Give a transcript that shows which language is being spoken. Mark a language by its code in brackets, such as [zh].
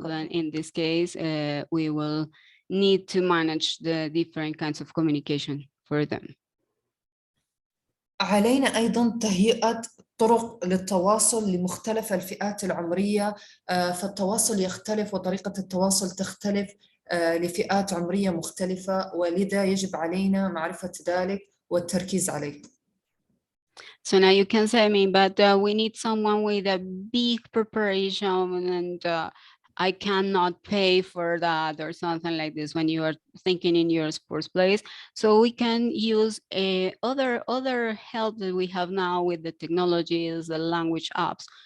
[en] Then in this case, we will need to manage the different kinds of communication for them. [ar] علينا أيضاً تهيئة طرق للتواصل لمختلف الفئات العمرية، فالتواصل يختلف وطريقة التواصل تختلف لفئات عمرية مختلفة، ولذا يجب علينا معرفة ذلك والتركيز عليه. [en] So now you can say me, but we need someone with a big preparation, and I cannot pay for that or something like this when you are thinking in your sports place. So we can use other help that we have now with the technologies, the language apps.